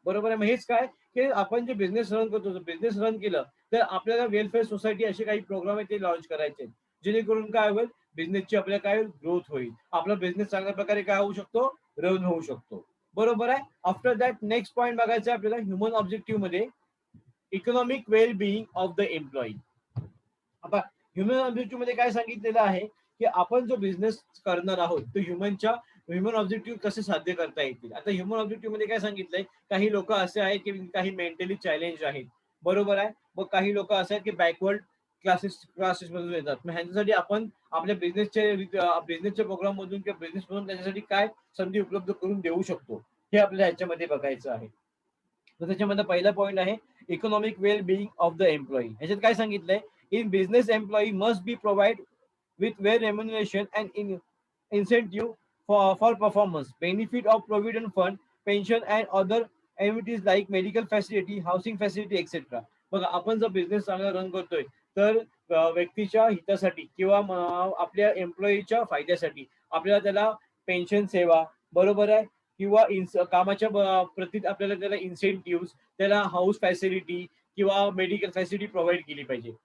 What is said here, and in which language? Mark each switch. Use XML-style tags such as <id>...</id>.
<mr>बरोबर आहे. मग हेच काय की आपण जे बिझनेस रन करतो, बिझनेस रन केलं तर आपल्याला वेलफेअर सोसायटी असे काही प्रोग्राम आहे ते लॉन्च करायचे, जेणेकरून काय होईल, बिझनेसची आपल्याला काय ग्रोथ होईल, आपला बिझनेस चांगल्या प्रकारे काय होऊ शकतो, रन होऊ शकतो. बरोबर आहे.</mr> <en>after that next point</en> <mr>बघायचं आपल्याला ह्युमन ऑब्जेक्टिव्ह मध्ये</mr> <en>Economic well being of the employee.</en> <mr>आता ह्युमन ऑब्जेक्टिव्ह मध्ये काय सांगितलेलं आहे की आपण जो बिझनेस करणार आहोत तो ह्युमन ऑब्जेक्टिव्ह कसे साध्य करता येतील. आता ह्युमन ऑब्जेक्टिव्ह मध्ये काय सांगितलंय, काही लोक असे आहेत की काही मेंटली चॅलेंज आहेत, बरोबर आहे. मग काही लोक असे आहेत की बॅकवर्ड क्लासेस मधून येतात. मग ह्यांच्यासाठी आपण आपल्या बिझनेसच्या प्रोग्राम मधून किंवा बिझनेस मधून त्यांच्यासाठी काय संधी उपलब्ध करून देऊ शकतो, हे आपल्याला ह्याच्यामध्ये बघायचं आहे. तर त्याच्यामध्ये पहिला पॉईंट आहे</mr> <en>Economic well being of the employee.</en> <mr>ह्याच्यात काय सांगितलंय,</mr> <en>In business employee must be provide with where remuneration and incentive for performance, benefit of provident fund, pension and other amenities like medical facility, housing facility, etc.</en> <mr>बघा, आपण जर business चांगला run करतोय तर व्यक्तीच्या हितासाठी किंवा आपल्या एम्प्लॉईच्या फायद्यासाठी आपल्याला त्याला पेन्शन सेवा, बरोबर आहे, किंवा कामाच्या प्रती आपल्याला त्याला इन्सेंटिव्ह, त्याला हाऊस फॅसिलिटी किंवा मेडिकल फॅसिलिटी प्रोव्हाइड केली पाहिजे.</mr>